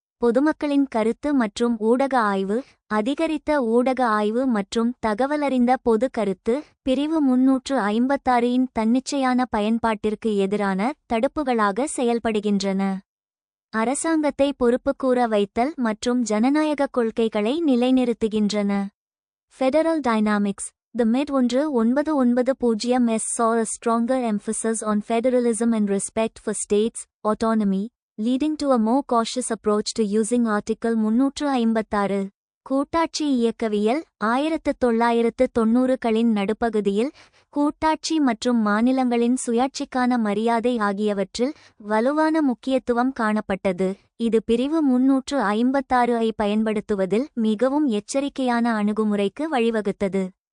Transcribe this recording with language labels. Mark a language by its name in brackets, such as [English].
[Tamil] பொதுமக்களின் கருத்து மற்றும் ஊடக ஆய்வு. அதிகரித்த ஊடக ஆய்வு மற்றும் தகவலறிந்த பொது கருத்து பிரிவு 356 இன் தன்னிச்சையான பயன்பாட்டிற்கு எதிரான தடுப்புகளாக செயல்படுகின்றன. அரசாங்கத்தை பொறுப்புக்கூற வைத்தல் மற்றும் ஜனநாயக கொள்கைகளை நிலைநிறுத்துகின்றன. [English] Federal dynamics. The mid-1990s saw a stronger emphasis on federalism and respect for states' autonomy, leading to a more cautious approach to using Article 356. [Tamil] கூட்டாட்சி இயக்கவியல். 1990களின் நடுப்பகுதியில் கூட்டாட்சி மற்றும் மாநிலங்களின் சுயாட்சிக்கான மரியாதை ஆகியவற்றில் வலுவான முக்கியத்துவம் காணப்பட்டது. இது பிரிவு 356 பயன்படுத்துவதில் மிகவும் எச்சரிக்கையான அணுகுமுறைக்கு வழிவகுத்தது.